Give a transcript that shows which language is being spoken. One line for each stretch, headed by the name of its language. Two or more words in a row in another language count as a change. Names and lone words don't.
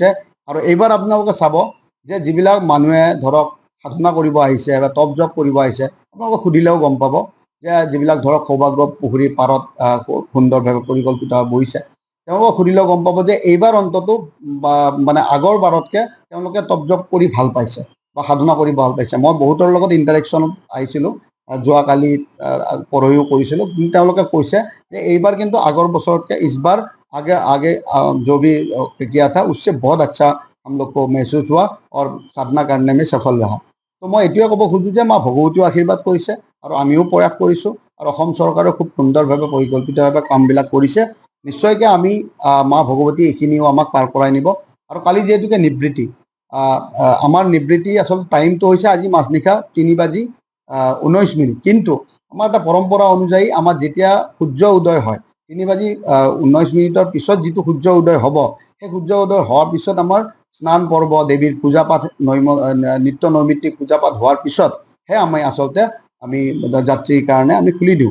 Assamese: আৰু এইবাৰ আপোনালোকে চাব যে যিবিলাক মানুহে ধৰক সাধনা কৰিব আহিছে বা তপ জপ কৰিব আহিছে, আপোনালোকে সুধিলেও গম পাব যে যিবিলাক ধৰক সৌভাগ্য পুখুৰীৰ পাৰত সুন্দৰভাৱে পৰিকল্পিত বহিছে, তেওঁলোকক সুধিলেও গম পাব যে এইবাৰ অন্ততঃ মানে আগৰ বাৰতকৈ তেওঁলোকে তপ জপ কৰি ভাল পাইছে বা সাধনা কৰি ভাল পাইছে। মই বহুতৰ লগত ইণ্টাৰেকশ্যনত আহিছিলোঁ, যোৱাকালি পৰহিও কৰিছিলোঁ, কিন্তু তেওঁলোকে কৈছে যে এইবাৰ কিন্তু আগৰ বছৰতকৈ ইছবাৰ
Hindi: आगे जो भी किया था उससे बहुत अच्छा हम लोग को महसूस हुआ और साधना करने में सफल रहा।
Assamese: তো মই এইটোৱে ক'ব খোজোঁ যে মা ভগৱতীও আশীৰ্বাদ কৰিছে আৰু আমিও প্ৰয়াস কৰিছোঁ, আৰু অসম চৰকাৰেও খুব সুন্দৰভাৱে পৰিকল্পিতভাৱে কামবিলাক কৰিছে। নিশ্চয়কৈ আমি মা ভগৱতী এইখিনিও আমাক পাৰ কৰাই নিব। আৰু কালি যিহেতুকে নিবৃত্তি, আমাৰ নিবৃত্তি আচলতে টাইমটো হৈছে আজি মাজনিশা 3:19, কিন্তু আমাৰ এটা পৰম্পৰা অনুযায়ী আমাৰ যেতিয়া সূৰ্য উদয় হয় 3:19 পিছত যিটো সূৰ্য উদয় হ'ব, সেই সূৰ্য উদয় হোৱাৰ পিছত আমাৰ স্নান পৰ্ব, দেৱীৰ পূজা পাঠ, নিত্য নৈমিত্তিক পূজা পাঠ হোৱাৰ পিছতহে আমি যাত্ৰীৰ কাৰণে আমি খুলি দিওঁ।